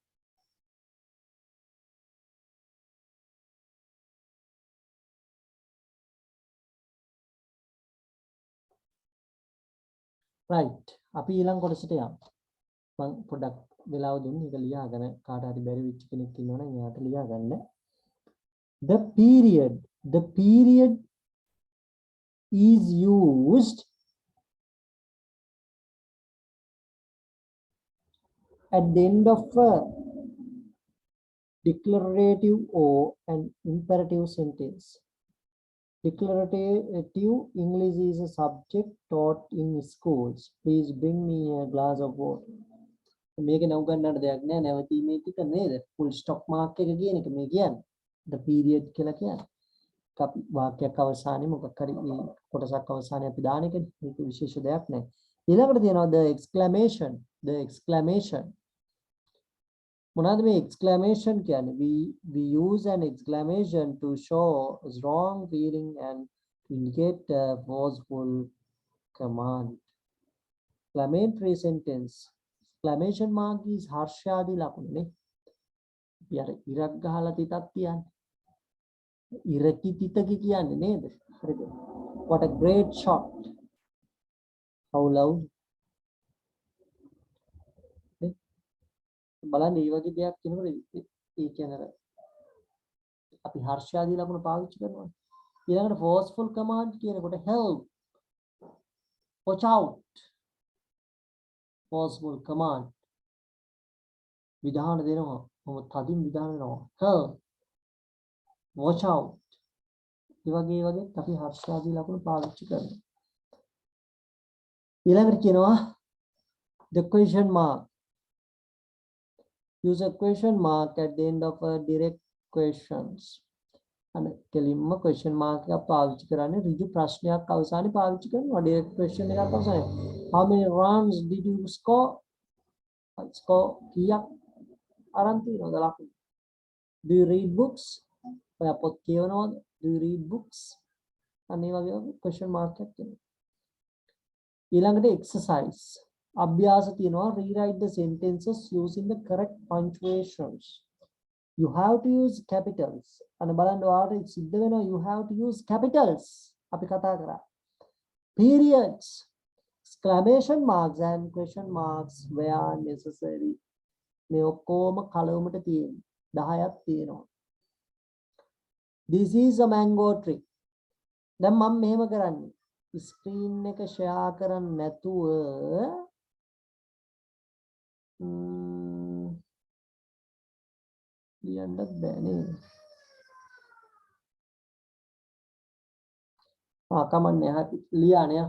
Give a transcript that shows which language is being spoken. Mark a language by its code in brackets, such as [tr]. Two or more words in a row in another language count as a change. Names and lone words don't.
[en] right. [si] අපි ඊළඟ කොටසට යමු. මම පොඩ්ඩක් වෙලාව දුන්නේ ඒක ලියාගෙන කාට හරි බැරි වෙච්ච කෙනෙක් ඉන්නවනම් එයාට ලියා ගන්න. [en] The period is used at the end of a declarative or an imperative sentence. Declarative English is a subject taught in schools. Please bring me a glass of water. [si] මේක නව ගන්නට දෙයක් නෑ නැවතීමේ ටික නේද? [en] full stop mark [si] එක කියන එක මේ කියන්නේ. [en] the period [si] කියලා කියන්නේ. අපි වාක්‍යයක් අවසානයේ මොකක් හරි කොටසක් අවසානයේ අපි දාන එකනේ. මේක විශේෂ දෙයක් නෑ. ඊළඟට තියෙනවා [en] the exclamation. [si] මොනවාද මේ exclamation කියන්නේ? [en] We use an exclamation to show a strong feeling and to indicate a forceful command. Exclamatory sentence. Exclamation mark is [si] හර්ෂාදී ලකුණ නේ. අපි අර ඉරක් ගහලා තිතක් තියන්නේ. ඉරකි තිතකි කියන්නේ නේද? හරිද? [en] What a great shot. How loud. [si] බලන්න මේ වගේ දෙයක් කියනකොට ඒ කියන්නේ අපි හර්ෂාදී ලකුණ පාවිච්චි කරනවා. ඊළඟට [en] forceful command [si] කියනකොට [en] help, watch out. Forceful command [si] විධාන දෙනවා. මොකද තදින් විධාන දෙනවා. [en] help, watch out. [si] ඒ වගේ අපි හර්ෂාදී ලකුණ පාවිච්චි කරනවා. ඊළඟට කියනවා [en] the question mark. Use a question mark at the end of a direct questions. [si] And කෙලින්ම [en] question mark [si] එක පාවිච්චි කරන්නේ ඍජු ප්‍රශ්නයක් අවසානයේ පාවිච්චි කරනවා. [en] direct question [si] එකක් අවසානයේ. [en] How many runs did you score? [si] Score කීයක් අරන් තියනවද ලකුණු? [en] Do you read books? [si] ඔයා පොත් කියවනවද? [en] Do you read books? [si] අනේ වගේ [en] question mark [si] එකක් තියෙනවා. ඊළඟට exercise. අභ්‍යාස තියෙනවා. [en] Rewrite the sentences using the correct punctuations. You have to use capitals. [si] අන්න බලන්න ඔයාලට සිද්ධ වෙනවා [en] you have to use capitals. [si] අපි කතා කරා. [en] Periods, exclamation marks and question marks where necessary. [si] මේ ඔක්කොම කලවමට තියෙනවා. 10ක් තියෙනවා. [en] This is a mango tree. [si] දැන් මම මෙහෙම කරන්නේ. ස්ක්‍රීන් එක ෂෙයා කරන්නේ නැතුව ලියන්නත් බෑ නේද? කමන්නේ හරි ලියානේ.